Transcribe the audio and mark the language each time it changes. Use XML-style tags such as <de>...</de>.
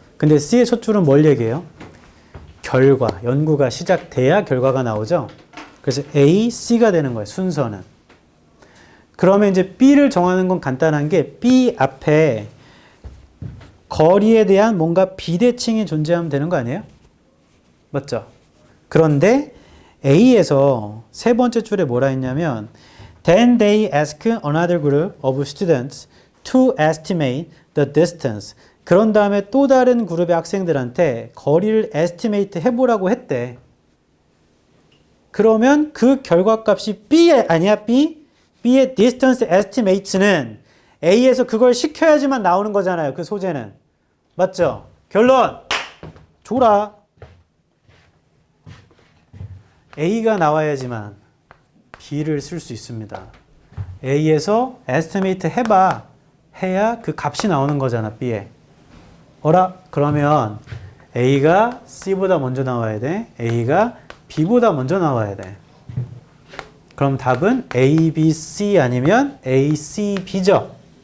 <ko>근데 C의 첫 줄은 뭘 얘기해요? 결과, 연구가 시작돼야 결과가 나오죠? 그래서 A, C가 되는 거예요, 순서는. 그러면 이제 B를 정하는 건 간단한 게 B 앞에 거리에 대한 뭔가 비대칭이 존재하면 되는 거 아니에요? 맞죠? 그런데 A에서 세 번째 줄에 뭐라 했냐면</ko> <en>Then they ask another group of students to estimate the distance.</en> <ko>그런 다음에 또 다른 그룹의 학생들한테 거리를 estimate 해보라고 했대. 그러면 그 결과값이 B의 아니야 B? B의</ko> <en>distance estimates</en> <ko>는 A에서 그걸 시켜야지만 나오는 거잖아요. 그 소재는. 맞죠? 결론! 줘라. A가 나와야지만 B를 쓸 수 있습니다. A에서 estimate 해봐. 해야 그 값이 나오는 거잖아, B에. 어라? 그러면 A가 C보다 먼저 나와야 돼. A가 B보다 먼저 나와야 돼. 그럼 답은 A, B, C 아니면 A, C, B죠?</ko>